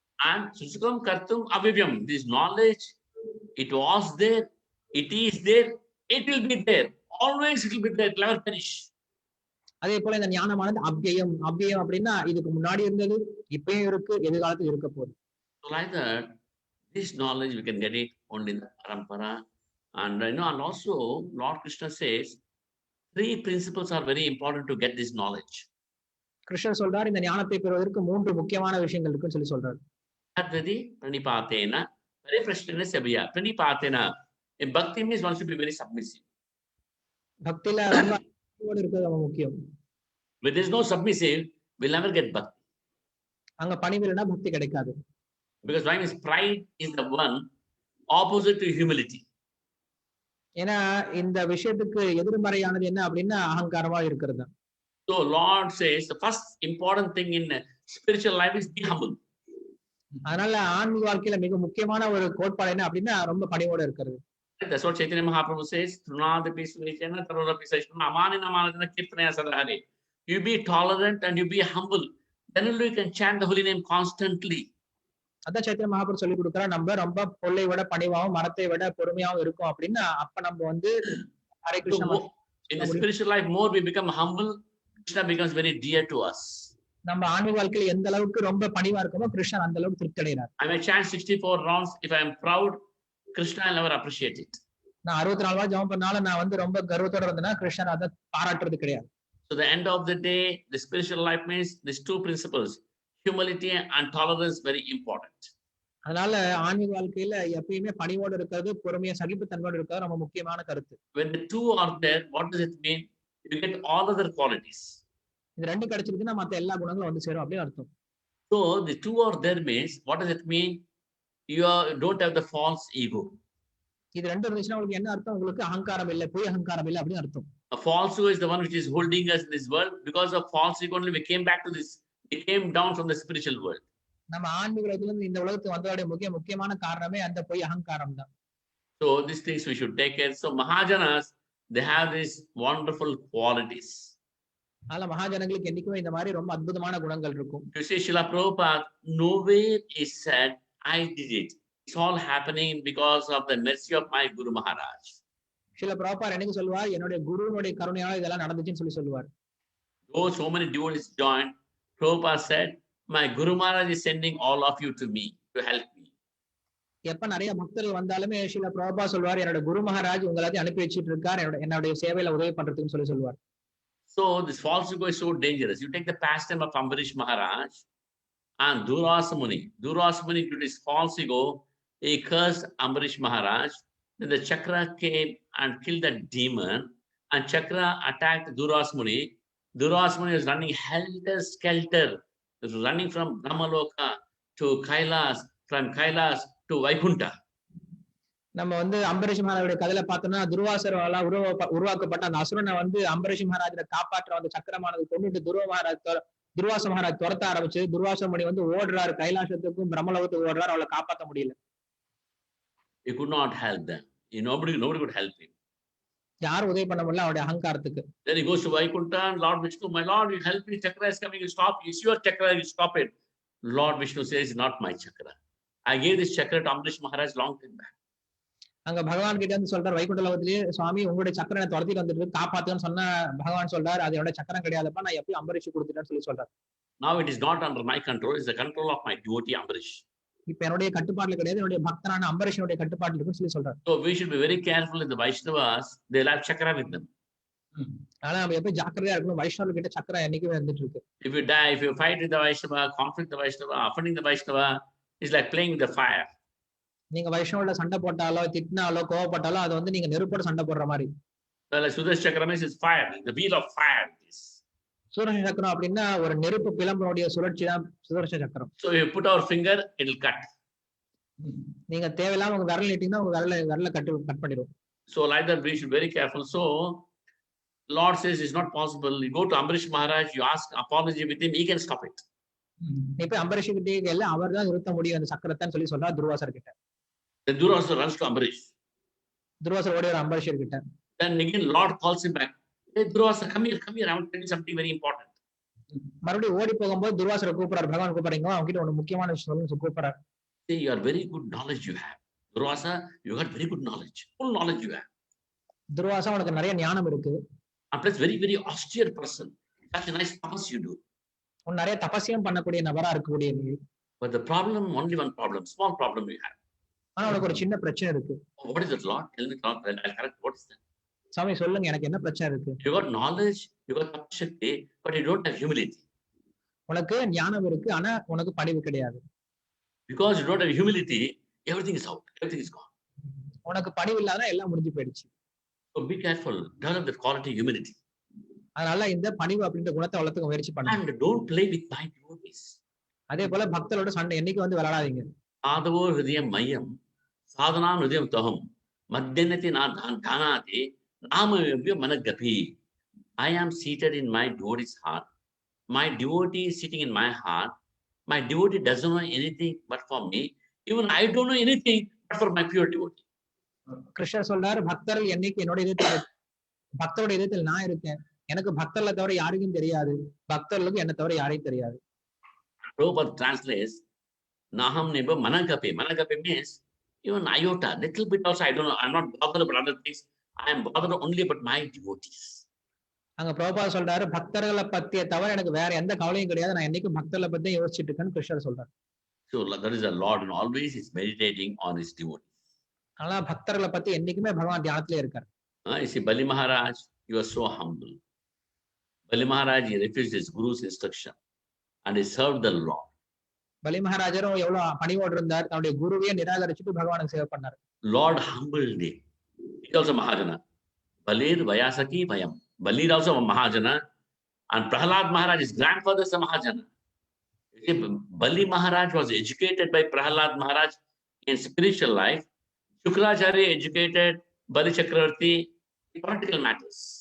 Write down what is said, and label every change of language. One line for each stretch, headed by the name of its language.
English: And
Sanskrit: Susukam Kartum Avivyam,
English: this knowledge, it was there, it is there, it will be there. Always it will be there, it will never finish.
Tamil: அதே போல இந்த ஞானமானது அவ்யயம். அவ்யயம் அப்படின்னா இதுக்கு முன்னாடி இருந்தது, இப்பயும் இருக்கு, எதிர்காலத்துக்கு இருக்க போகுது.
English: So like that, this knowledge we can get it only in the parampara. And and also Lord Krishna says 3 principles are very important to get this knowledge.
Tamil: கிருஷ்ணர் சொல்றார், இந்த ஞானத்தை பெறுவதற்கு 3 முக்கியமான விஷயங்கள் இருக்குன்னு சொல்லி சொல்றாரு.
Sanskrit: Tadvidi Pranipatena, Pariprashna Sevaya.
English: Pranipatena, in bhakti means one should be very submissive.
Tamil: பக்தியில ரொம்ப இருக்கிறது ரொம்ப முக்கியம்.
English: When there is no submissive, we'll never get bhakti.
Tamil: அங்க பணிவு இல்லைன்னா பக்தி கிடைக்காது.
English: Because why means pride is the one opposite to humility.
Tamil: ஏன்னா இந்த விஷயத்துக்கு எதிர்மறையானது என்ன அப்படின்னா அகங்காரமா இருக்கிறது.
English: So Lord says the first important thing in spiritual life is be humble.
Tamil: அதனால ஆன்மீக வாழ்க்கையில மிக முக்கியமான ஒரு கோட்பாடு என்ன அப்படின்னா ரொம்ப பணிவோட இருக்கிறது.
English: That's what Chaitanya Mahaprabhu says.
Sanskrit: Trunadapi Svechana Tarodapi Saishna Amanina Manadana Kirtanaya Sadhari.
English: You be tolerant and you be humble. Then only you can chant the holy name constantly.
Tamil: அதான் சைத்தன்ய மகாபுரு சொல்லி கொடுக்குறா, நம்ம ரொம்ப பொருளை விட பணிவாகவும் மரத்தை விட பொறுமையாவும் இருக்கும் அப்படின்னா அப்ப நம்ம வந்து Hare Krishna.
English: In the spiritual life, more we become humble, Krishna becomes very dear to us.
Tamil: நம்ம ஆன்மீக வாழ்க்கையில எந்த அளவுக்கு ரொம்ப பணிவா இருக்கோமோ கிருஷ்ணன் அந்த அளவுக்கு திருப்தி அடைகிறார்.
English: I may chant 64 rounds. If I am proud, Krishna will never appreciate it.
Tamil: நான் 64 வாரம் ஜெபம் பண்ணாலும் நான் வந்து ரொம்ப கர்வத்தோட இருந்தேன்னா கிருஷ்ணன் அதை பாராட்டுறது கிடையாது.
English: So the end of the day, the spiritual life means these two principles, humility and tolerance, very important.
Tamil: அதனால ஆன்மீக வாழ்க்கையில எப்பயுமே பணிவோடு இருக்கிறது, பொறுமையா சகிப்புத்தன்மையோடு இருக்கிறது ரொம்ப முக்கியமான கருத்து.
English: When the two are there, what does it mean? You get all other qualities.
Tamil: இது ரெண்டு கிடைச்சிருக்குன்னா மத்த எல்லா குணங்களும் வந்து சேரும் அப்படின்னு அர்த்தம்.
English: So the two are there means, what does it mean? You don't have the false ego.
Tamil: இது ரெண்டு இருந்துச்சுன்னா உங்களுக்கு என்ன அர்த்தம்? உங்களுக்கு அகங்காரம் இல்லை, பொய் அகங்காரம் இல்லை அப்படின்னு அர்த்தம்.
English: A false ego is the one which is holding us in this world. Because of false ego only we came back to this. We came down from the spiritual world.
Tamil: நம்ம ஆன்மீக உலகத்துல இருந்து இந்த உலகத்துக்கு வந்ததோட முக்கியமான காரணமே அந்த பொய் அகங்காரம் தான்.
English: So these things we should take care. So Mahajanas, they have these wonderful qualities.
Tamil: அதனால மகாஜனங்களுக்கு என்னைக்குமே இந்த மாதிரி ரொம்ப அற்புதமான குணங்கள் இருக்கும்.
English: You see, Srila Prabhupada, nowhere is said, I did it. It's all happening because of the mercy of my Guru Maharaj.
Tamil: சில பிரபார் என்னைக்கு சொல்லுவார், என்னுடைய குருவினுடைய கருணையால இதெல்லாம் நடந்துச்சுன்னு சொல்லுவார்.
English: Though so many devotees joined, Prabhupada said, my Guru Maharaj is sending all of you to me to help me.
Tamil: எப்ப நிறைய பக்தர்கள் வந்தாலுமே சில பிரபா சொல்வார், என்னோட குரு மகாராஜ் உங்களாத்தையும் அனுப்பி வச்சிட்டு இருக்கார், என்னுடைய சேவையில உதவி பண்றதுன்னு சொல்லுவார்.
English: So this false ego is so dangerous. You take the pastime of Ambarish Maharaj and Durvasa Muni. Durvasa Muni, due to his false ego, he cursed Ambarish Maharaj. Then the Chakra came and killed that demon, and Chakra attacked Durvasa Muni. Durvasa Muni was running helter-skelter, running from Brahmaloka to Kailas, from Kailas to Vaikunta.
Tamil: நம்ம வந்து அம்பரீஷ் மகாராஜோட கதையில பார்த்தோம்னா துர்வாசரால உருவாக்கப்பட்ட அந்த அசுரனை வந்து அம்பரீஷ் மகாராஜரை காப்பாற்ற அந்த சக்கரமானது கொண்டுட்டு துர்வாச மகாராஜ் துரத்த ஆரம்பிச்சு துர்வாச மணி வந்து ஓடுறாரு, கைலாசத்துக்கும் பிரம்மலோகத்துக்கும் ஓடுறாரு, அவளை காப்பாற்ற முடியல.
English: He could not help them. Nobody could help him.
Tamil: யாரும் உதவி பண்ண முடியல அவருடைய அகங்காரத்துக்கு.
English: Then he goes to Vaikunta and Lord Vishnu, my Lord, you help me, Chakra is coming, you stop. It's your Chakra, you stop it. Lord Vishnu says, not my Chakra. I gave this Chakra to Ambarish Maharaj long time back.
Tamil: அங்க பகவான் கிட்ட வந்து சொல்றாரு, வைகுண்ட லோகத்திலேயே சுவாமி உங்களுடைய சக்கரனை துரத்திட்டு வந்துட்டு காப்பாத்துன்னு சொன்ன பகவான் சொல்றாரு, அது என்னோட சக்கரம் கிடையாதுப்பா, நான் எப்பயும் அம்பரீஷ் கொடுத்துட்டேன்னு சொல்றாரு.
English: Now it is not under my control, it's the control of my devotee Ambarish.
Tamil: இப்ப என்னுடைய கட்டுப்பாட்டுல கிடையாது, என்னுடைய பக்தனான அம்பரீஷனுடைய கட்டுப்பாட்டுல இருக்குன்னு சொல்றாரு.
English: So we should be very careful in the Vaishnavas, they'll have Chakra with them.
Tamil: ஆனா நம்ம எப்பயும் ஜாக்கிரதையா இருக்கணும், வைஷ்ணவர்கள் கிட்ட சக்கரம் என்னைக்குமே வந்துட்டு இருக்கு.
English: If you die, if you fight with the Vaishnava, conflict the Vaishnava, offending the Vaishnava, it's like playing with the fire.
Tamil: நீங்க வைஷ்ணவோட சண்டை போட்டாலோ திட்டினாலோ கோவப்பட்டாலோ அது வந்து நீங்க நெருப்போட சண்டை போடுற மாதிரி.
English: Well, Sudarshan Chakra is fire, the wheel of fire.
Tamil: Sudarshana சக்கரம் அப்படின்னா ஒரு நெருப்பு பிளம்பனுடைய சுழற்சி தான் சுதர்சன சக்கரம்.
English: So you put our finger, it will cut.
Tamil: நீங்க தேவையில்லாம உங்க விரல் நீட்டிங்கன்னா உங்க விரல கட் பண்ணிடும்.
English: So like that we should be very careful. So Lord says it's not possible. You go to Ambarish Maharaj, you ask apology with him, he can stop it.
Tamil: இப்ப அம்பரீஷ் கிட்டே இல்ல, அவர் தான் நிறுத்த முடியும் அந்த சக்கரத்தைன்னு சொல்லி சொல்றார் துர்வாசர் கிட்ட.
English: Then Durvasa runs to Ambarish.
Tamil: துர்வாசர் ஓடி வர அம்பரீஷர் கிட்ட.
English: Then again Lord calls him back. Hey Durvasa, come here, I want to tell you something very important.
Tamil: மறுபடியும் ஓடி போகும்போது துர்வாசரை கூப்பிடுறாரு, பகவான் கூப்பிடுறீங்க, அவங்க கிட்ட ஒண்ணு முக்கியமான விஷயம் சொல்லணும்னு கூப்பிடுறாரு.
English: See, you are very good knowledge you have. Durvasa, you got very good knowledge. Full knowledge you have.
Tamil: Durvasa உனக்கு நிறைய ஞானம் இருக்கு.
English: And plus very, very austere person. Such a nice tapas you do.
Tamil: உன் நிறைய தபஸ்யம் பண்ணக்கூடிய நபரா இருக்கக்கூடிய நீ.
English: But the problem, only one problem, small problem you have.
Tamil: ஆனா உனக்கு ஒரு சின்ன பிரச்சனை இருக்கு.
English: Oh, what is it, Lord? Tell me, Lord, I'll correct. What is that?
Tamil: சாமி சொல்லுங்க, எனக்கு என்ன பிரச்சனை இருக்கு?
English: You got knowledge, you got tapashakti, but you don't have humility.
Tamil: உனக்கு ஞானம் இருக்கு, ஆனா உனக்கு பணிவு கிடையாது.
English: Because you don't have humility, everything is out, everything is gone.
Tamil: உனக்கு பணிவு இல்லாத எல்லாம் முடிஞ்சு போயிடுச்சு.
English: So be careful, develop that quality humility.
Tamil: அதனால இந்த பணிவு அப்படின்ற குணத்தை வளர்த்துக்க முயற்சி பண்ணுங்க.
English: And don't play with my devotees.
Tamil: அதே போல பக்தரோட சண்டை என்னைக்கு வந்து விளையாடாதீங்க.
Sanskrit: Sadhavo hridayam mayam, sadhanam hridayam taham, madhyanati na dhanati, namavya managapi.
English: I am seated in my devotee's heart. My devotee is sitting in my heart. My devotee doesn't know anything but for me. Even I don't know anything but for my pure devotee.
Tamil: கிருஷ்ணர் சொல்றாரு, பக்தர்கள் என்னைக்கு என்னோட இதயத்தில், பக்தரோட இதயத்தில் நான் இருக்கேன். எனக்கு பக்தர்களை தவிர யாருக்கும் தெரியாது, பக்தர்களுக்கு என்ன தவிர யாரையும் தெரியாது.
English: Prabhupada translates,
Sanskrit: Naham neba managapi.
English: Managapi means even iota, little bit also I don't know. I'm not bothered about other things. I am bothered only about my devotees.
Tamil: அங்க பிரபுபாதர் சொல்றாரு, பக்தர்களை பத்திய தவிர எனக்கு வேற எந்த கவலையும் கிடையாது, நான் என்னைக்கும் பக்தர்களை பத்தி யோசிச்சுட்டு இருக்கேன்னு கிருஷ்ணர் சொல்றாரு.
English: So that is the Lord, and always is meditating on his devotees.
Tamil: ஆனா பக்தர்களை பத்தி என்னைக்குமே பகவான் தியானத்திலே இருக்காரு.
English: You see, Bali Maharaj, he was so humble. Bali Maharaj, he refused his guru's instruction and he served the Lord.
Tamil: பலி மகாராஜரும் எவ்வளவு பணிவோடு இருந்தார், தன்னுடைய குருவையே நிராகரிச்சுட்டு பகவானுக்கு சேவை பண்ணார்.
English: Lord humbled him. He also Mahajana.
Sanskrit: Balir Vayasaki Vayam.
English: Balir also a Mahajana, and Prahlad Maharaj, his grandfather is a Mahajana. Bali Maharaj was educated by Prahlad Maharaj in spiritual life. Shukracharya educated Bali Chakravarti in political matters.